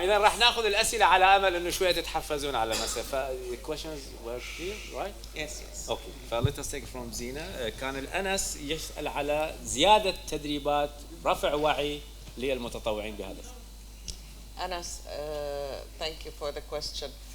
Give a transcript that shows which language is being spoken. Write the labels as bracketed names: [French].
[Arabic] إذا راح ناخذ الأسئلة على أمل إنه شوية تتحفزون على مسافة. [English] questions were here, right? Yes. Okay. فlet us take from زينة. [Arabic] كان الأنس يسأل على زيادة تدريبات رفع وعي للمتطوعين بهذا. [English] أنس thank you for the question.